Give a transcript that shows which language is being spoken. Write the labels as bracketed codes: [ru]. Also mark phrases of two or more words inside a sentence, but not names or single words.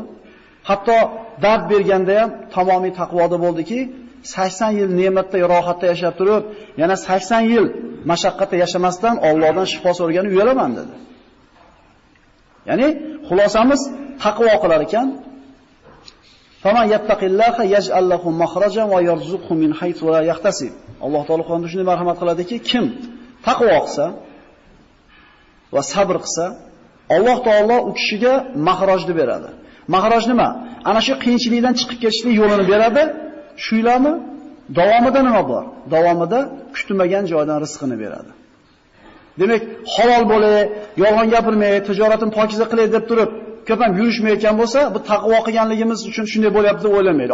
[uz] Hatto dard berganda ham tamomiy taqvoda bo'ldiki, 80 yil ne'matda, rohatda yashab turib, yana 80 yil mashaqqatda yashamasdan Allohdan shifo so'ragani uyalaman dedi. Ya'ni xulosamiz taqvo qilar ekan, [ar] فمن يتق الله يجعل له مخرجا ويرزقه من حيث لا يحتسب. [uz] Alloh taolo Qur'onda shunday marhamat qiladiki, kim taqvo qilsa va sabr qilsa, Alloh taolo u kishiga mahrojni beradi. Mahroj nima? Ana shu qiyinchilikdan chiqib ketishlik yo'lini beradi. Shuylarmi? Davomida nima bor? Davomida kutilmagan joydan rizqini beradi. Demak, halol bo'lay, yolg'on gapirmay, tijoratni pokiza qilay deb turib, ko'p ham yurishmayotgan bo'lsa, bu taqvo qilganligimiz uchun shunday bo'lyapti deb o'ylamaydi.